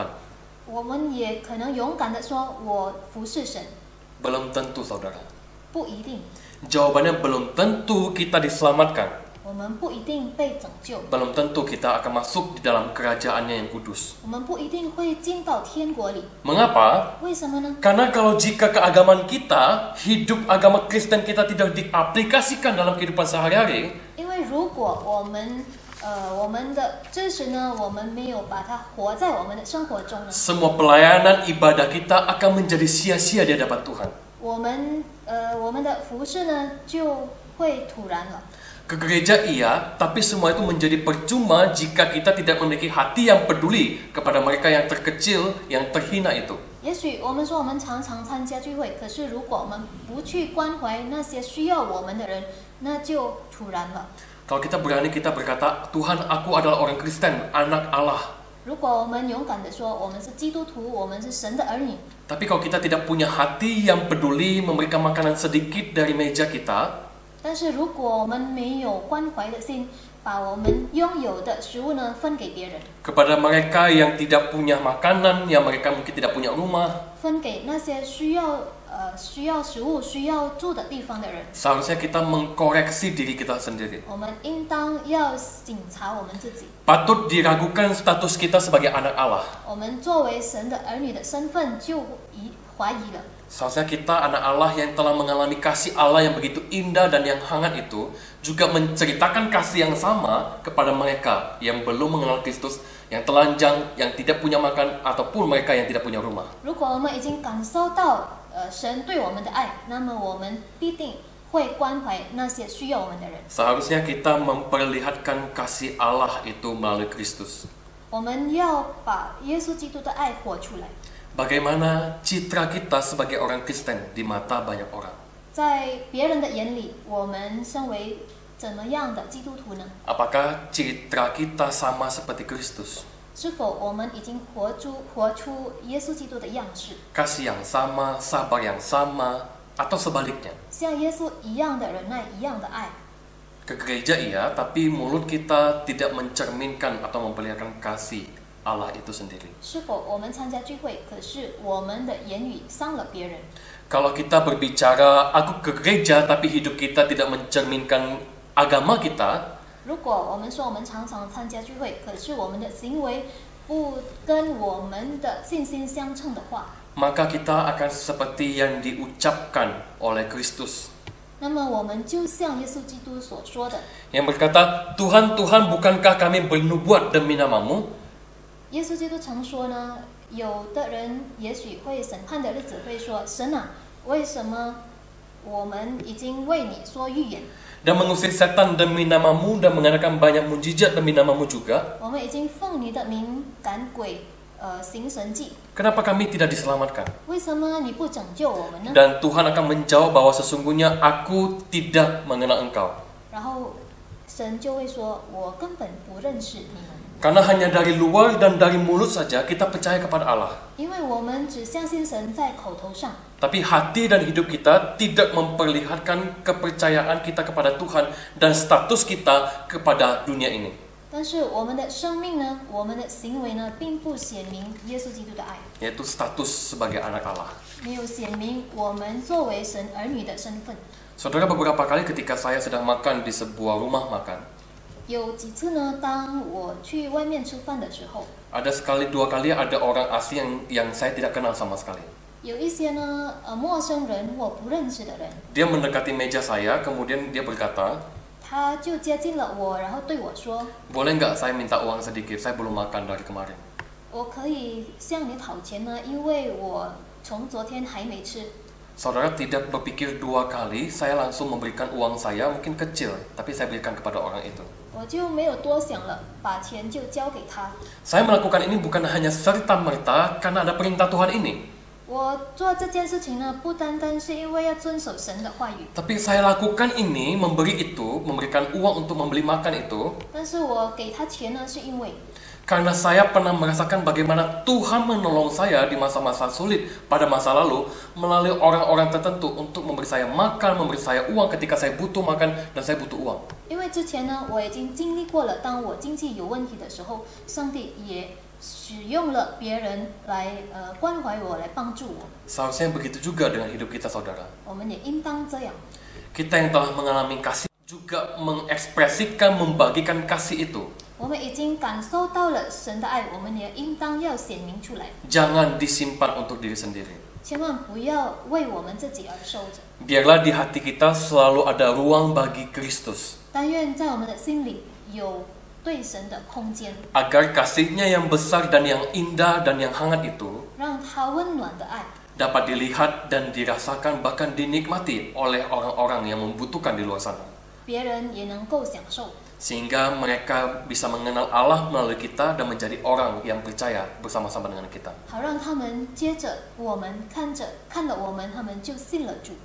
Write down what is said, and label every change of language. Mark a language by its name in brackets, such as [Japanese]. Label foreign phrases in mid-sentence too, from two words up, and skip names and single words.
[Chinese] 我们也可能勇敢的说，我服侍神。 [Indonesian] Belum tentu, saudara. [Chinese] 不一定， [Indonesian] Jawabannya belum tentu kita diselamatkan. [Chinese] 我们不一定被拯救， [Indonesian] Belum tentu kita akan masuk di dalam kerajaannya yang kudus. [Chinese] 我们不一定会进到天国里。 [Indonesian] Mengapa? [Chinese] 为什么呢？ [Indonesian] Karena kalau jika keagamaan kita, hidup agama Kristen kita tidak diaplikasikan dalam kehidupan sehari-hari, [Chinese] 因为如果我们的知识呢，我们没有把它活在我们的生活中呢， [Indonesian] semua pelayanan ibadah kita akan menjadi sia-sia di hadapan Tuhan. [Chinese] 我们的服饰呢就会突然了。 [Indonesian] Ke gereja iya, tapi semua itu menjadi percuma jika kita tidak memiliki hati yang peduli kepada mereka yang terkecil, yang terhina itu. [Chinese] 也许我们说我们常常参加聚会，可是如果我们不去关怀那些需要我们的人，那就突然了。 [Indonesian] Kalau kita berani kita berkata, Tuhan, aku adalah orang Kristen, anak Allah. [Chinese] 如果我们勇敢地说我们是基督徒，我们是神的儿女， [Indonesian] Tapi kalau kita tidak punya hati yang peduli memberikan makanan sedikit dari meja kita, [Chinese] 但是如果我们没有关怀的心，把我们拥有的食物呢分给别人， [Indonesian] kepada mereka yang tidak punya makanan, yang mereka mungkin tidak punya rumah, [Chinese] 分给那些需要食物、需要住的地方的人， [Indonesian] seharusnya kita mengkoreksi diri kita sendiri. [Chinese] 我们应当要检查我们自己。 [Indonesian] Patut diragukan status kita sebagai anak Allah. [Chinese] 我们作为神的儿女的身份就怀疑了。 [Indonesian] Seharusnya kita anak Allah yang telah mengalami kasih Allah yang begitu indah dan yang hangat itu juga menceritakan kasih yang sama kepada mereka yang belum mengenal Kristus, yang telanjang, yang tidak punya makan, ataupun mereka yang tidak punya rumah. [Chinese] 如果我们已经感受到神对我们的爱，那么我们必定会关怀那些需要我们的人。 [Indonesian] Seharusnya kita memperlihatkan kasih Allah itu melalui Kristus. [Chinese] 我们要把耶稣基督的爱活出来。 [Indonesian] Bagaimana citra kita sebagai orang Kristen di mata banyak orang? [Chinese] 在别人的眼里，我们身为怎么样的基督徒呢？ [Indonesian] Apakah citra kita sama seperti Kristus? [Chinese] 是否我们已经活出耶稣基督的样式， [Indonesian] Kasih yang sama, sabar yang sama, atau sebaliknya? [Chinese] 像耶稣一样的忍耐，一样的爱？ [Indonesian] Ke gereja iya, tapi mulut kita tidak mencerminkan atau memperlihatkan kasih Allah itu sendiri. [Chinese] 是否我们参加聚会，可是我们的言语伤了别人？ [Indonesian] Kalau kita berbicara, aku ke gereja, tapi hidup kita tidak mencerminkan agama kita, [Chinese] 如果我们说我们常常参加聚会，可是我们的行为不跟我们的信心相称的话， [Indonesian] maka kita akan seperti yang diucapkan oleh Kristus, [Chinese] 那么我们就像耶稣基督所说的， [Indonesian] yang berkata, Tuhan, Tuhan, bukankah kami bernubuat demi namamu? [Chinese] 耶稣基督曾说呢，有的人也许会审判的日子会说，神啊，为什么我们已经为你说预言， [Indonesian] Dan mengusir setan demi namamu dan mengadakan banyak mujizat demi namamu juga. [Chinese] 我们已经奉你的名赶鬼，行神迹， [Indonesian] Kenapa kami tidak diselamatkan? [Chinese] 为什么你不拯救我们呢？ [Indonesian] Dan Tuhan akan menjawab bahwa sesungguhnya aku tidak mengenal engkau. [Chinese] 然后神就会说，我根本不认识你们。 [Indonesian] Karena hanya dari luar dan dari mulut saja kita percaya kepada Allah. [Chinese] 因为我们只相信神在口头上， [Indonesian] Tapi hati dan hidup kita tidak memperlihatkan kepercayaan kita kepada Tuhan dan status kita kepada dunia ini. [Chinese] 但是我们的生命呢，我们的行为呢，并不显明耶稣基督的爱， [Indonesian] yaitu status sebagai anak Allah. [Chinese] 没有显明我们作为神儿女的身份。 [Indonesian] Saudara, beberapa kali ketika saya sedang makan di sebuah rumah makan, [Chinese] 有几次呢，当我去外面吃饭的时候， [Indonesian] ada sekali dua kali ada orang asing yang saya tidak kenal sama sekali. [Chinese] 有一些呢，陌生人，我不认识的人， [Indonesian] Dia mendekati meja saya, kemudian dia berkata, [Chinese] 他就接近了我，然后对我说 [Indonesian] boleh nggak saya minta uang sedikit, saya belum makan dari kemarin. ：“ [Chinese] 我可以向你讨钱吗？因为我从昨天还没吃。” [Indonesian] Saudara tidak berpikir dua kali, saya langsung memberikan uang saya, mungkin kecil, tapi saya berikan kepada orang itu. [Chinese] 我就没有多想了，把钱就交给他。 [Indonesian] Saya melakukan ini bukan hanya serta-merta karena ada perintah Tuhan ini. [Chinese] 我做这件事情呢，不单单是因为要遵守神的话语， [Indonesian] Tapi saya lakukan ini, memberi itu, memberikan uang untuk membeli makan itu, [Chinese] 但是我给他钱呢，是因为 [Indonesian] karena saya pernah merasakan bagaimana Tuhan menolong saya di masa-masa sulit pada masa lalu melalui orang-orang tertentu untuk memberi saya makan, memberi saya uang ketika saya butuh makan dan saya butuh uang. [Chinese] 因为之前呢，我已经经历过了，当我经济有问题的时候，上帝也使用了别人来关怀我，来帮助我。 [Indonesian] Seharusnya begitu juga dengan hidup kita, saudara. [Chinese] 我们也应当这样。 [Indonesian] Kita yang telah mengalami kasih juga mengekspresikan, membagikan kasih itu. [Chinese] 我们已经感受到了神的爱，我们也应当要显明出来， [Indonesian] Jangan disimpan untuk diri sendiri. [Chinese] 千万不要为我们自己而收着。 [Indonesian] Biarlah di hati kita selalu ada ruang bagi Kristus. [Chinese] 但愿在我们的心里有对神的空间， [Indonesian] Agar kasihnya yang besar dan yang indah dan yang hangat itu [Chinese] 让他温暖的爱 [Indonesian] dapat dilihat dan dirasakan bahkan dinikmati oleh orang-orang yang membutuhkan di luar sana. [Chinese] 别人也能够享受， [Indonesian] Sehingga mereka bisa mengenal Allah melalui kita dan menjadi orang yang percaya bersama-sama dengan kita. [Chinese] 好让他们接着我们看了我们，他们就信了主。